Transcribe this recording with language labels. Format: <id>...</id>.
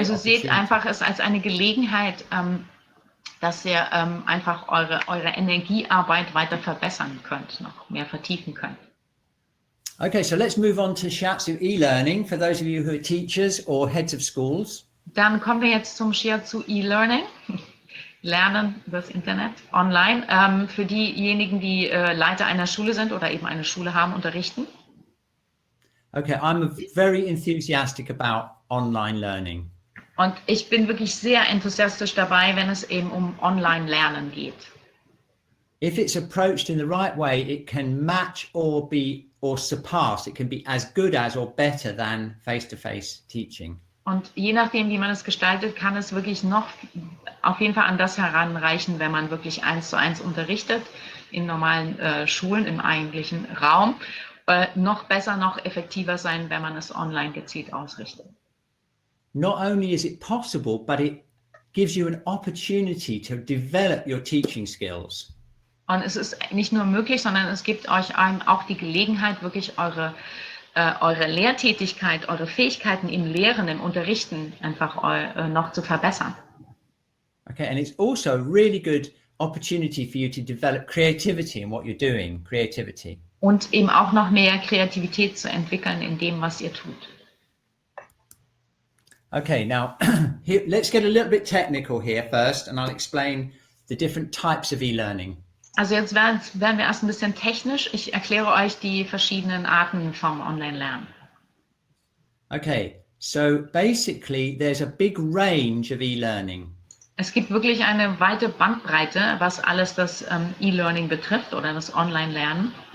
<de>Also seht</de> <en>opportunity.</en> <de>einfach es als eine Gelegenheit, dass ihr einfach eure Energiearbeit weiter verbessern könnt, noch mehr vertiefen könnt.</de> <en>Okay, so let's move on to Shiatsu e-learning for those of you who are teachers or heads of schools.</en> <de>Dann kommen wir jetzt zum Shiatsu e-learning, Lernen das Internet online, für diejenigen, die Leiter einer Schule sind oder eben eine Schule haben, unterrichten.</de> <en>Okay, I'm very enthusiastic about online learning.</en> <de>Und ich bin wirklich sehr enthusiastisch dabei, wenn es eben um Online-Lernen geht.</de> <en>If it's approached in the right way, it can match or surpass. It can be as good as or better than face-to-face teaching.</en> <de>Und je nachdem, wie man es gestaltet, kann es wirklich noch auf jeden Fall an das heranreichen, wenn man wirklich 1:1 unterrichtet, in normalen Schulen, im eigentlichen Raum. Noch besser, noch effektiver sein, wenn man es online gezielt ausrichtet.</de> <en>Not only is it possible, but it gives you an opportunity to develop your teaching skills.</en> <de>Und es ist nicht nur möglich, sondern es gibt euch auch die Gelegenheit, wirklich eure Lehrtätigkeit, eure Fähigkeiten im Lehren, im Unterrichten einfach noch zu verbessern.</de> <en>Okay, and it's also a really good opportunity for you to develop creativity in what you're doing, creativity.</en> <de>Und eben auch noch mehr Kreativität zu entwickeln in dem, was ihr tut.</de> <en>Okay, now let's get a little bit technical here first, and I'll explain the different types of e-learning.</en> <de>Also jetzt werden wir erst ein bisschen technisch. Ich erkläre euch die verschiedenen Arten vom Online-Lernen.</de> <en>Okay, so basically there's a big range of e-learning.</en> <de>Es gibt wirklich eine weite Bandbreite, was alles das E-Learning betrifft oder das Online-Lernen.</de>